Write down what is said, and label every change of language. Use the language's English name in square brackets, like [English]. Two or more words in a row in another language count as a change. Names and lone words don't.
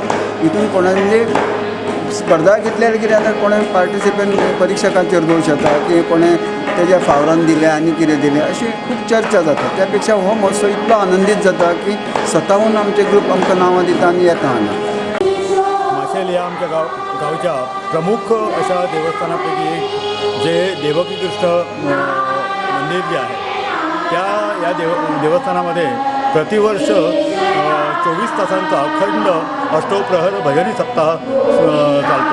[Konkani] हितून कोणाक म्हणजे स्पर्धा घेतल्यार कितें जाता, कोणें पार्टिसिपेंट परिक्षकाचेर दोश येता की कोणें तेज्या फावरान दिलें आनी कितें दिलें, अशी खूब चर्चा जाता। त्या पेक्षा हो महोत्सव इतलो आनंदीत जाता की स्वताहून आमचे ग्रूप आमकां नांवां दिता आनी येता हांगा। [Marathi] माशेल ह्या आमच्या गावच्या प्रमुख अशा देवस्थानापैकी एक जे देवकी कृष्ण मंदिर जे आहे या देवस्थानामध्ये प्रतिवर्ष 24 तासांचा अखंड अष्टप्रहर भजनी सप्ताह चालतो।